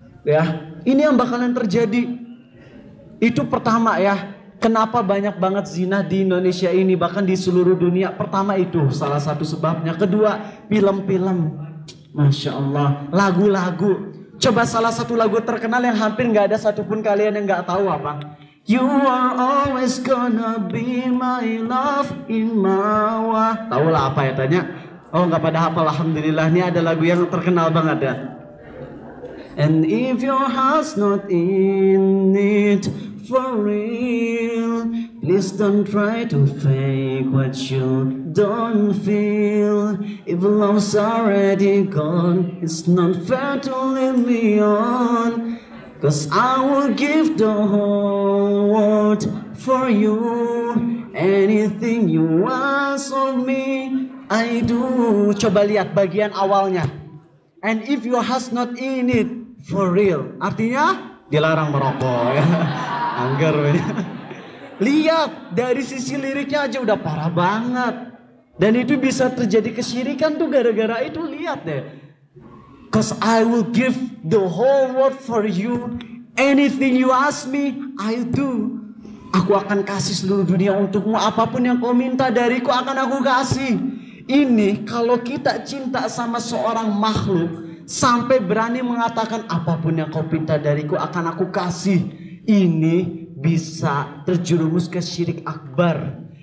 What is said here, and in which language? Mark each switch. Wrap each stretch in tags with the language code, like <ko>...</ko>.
<id>Ya, ini yang bakalan terjadi. Itu pertama ya. Kenapa banyak banget zina di Indonesia ini, bahkan di seluruh dunia. Pertama itu salah satu sebabnya. Kedua, film-film. Masya Allah. Lagu-lagu. Coba salah satu lagu terkenal yang hampir gak ada satupun kalian yang gak tahu apa.</id> <en>You are always gonna be my love in my way.</en> <id>Tahu lah apa ya tanya? Oh gak pada hafal, alhamdulillah. Ini ada lagu yang terkenal banget ya.</id> <en>And if your heart's not in it for real, please don't try to fake what you don't feel. If love's already gone, it's not fair to leave me on. Cause I will give the whole world for you. Anything you ask of me, I do.</en> <id>Coba lihat bagian awalnya.</id> <en>And if your heart's not in it for real,</en> <id>artinya dilarang merokok ya. Anggar ya. Lihat dari sisi liriknya aja udah parah banget. Dan itu bisa terjadi kesyirikan tuh gara-gara itu. Lihat deh.</id> <en>Cause I will give the whole world for you. Anything you ask me, I'll do.</en> <id>Aku akan kasih seluruh dunia untukmu. Apapun yang kau minta dariku akan aku kasih. Ini kalau kita cinta sama seorang makhluk sampai berani mengatakan apapun yang kau minta dariku akan aku kasih. Ini bisa terjerumus ke syirik akbar.</id>